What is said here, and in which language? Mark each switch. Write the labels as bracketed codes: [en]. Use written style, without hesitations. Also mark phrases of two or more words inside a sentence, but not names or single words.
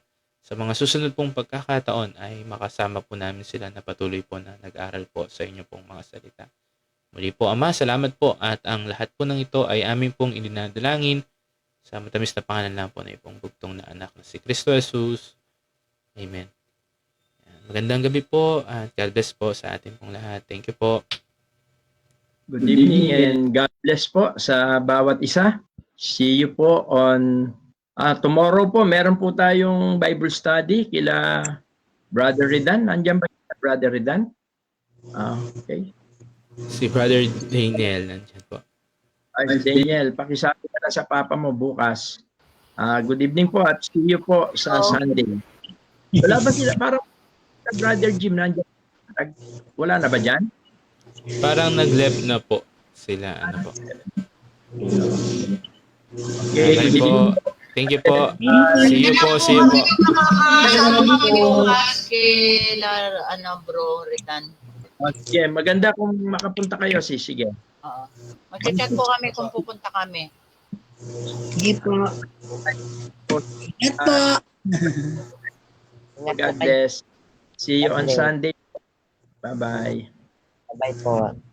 [tl] Sa mga susunod pong pagkakataon ay makasama po namin sila na patuloy po na nag-aral po sa inyo pong mga salita. Muli po Ama, salamat po at ang lahat po ng ito ay amin pong idinadalangin sa matamis na pangalan lang po na ipong bugtong na anak na si Kristo Jesus. Amen. Yan. Magandang gabi po at [en] God bless [tl] po sa atin pong lahat. [en] Thank you po. Good evening and God bless [tl] po sa bawat isa. [en] See you po on tomorrow po. [tl] Meron po tayong Bible study kila Brother Redan. Nandiyan ba Brother Redan? [en] Okay. [tl] Si Brother Daniel nandiyan po. Ay, Daniel, pakisabi ka na sa papa mo bukas. [en] Good evening [tl] po at [en] see you [tl] po sa [en] Sunday. [tl] Wala ba sila? Parang Brother Jim nandiyan. Wala na ba dyan? Parang nag-left na po sila. Ano po. [en] Okay, Bye good evening. po. Thank you po. See you po. See you po. [tl] Makakasama kami bukas kay bro, Ritan. Okay, maganda kung makapunta kayo. Sige. Oo. Mag-chat po kami kung pupunta kami. Sige po. Ingat po. [en] God bless. See you on Sunday. Bye-bye. Bye po.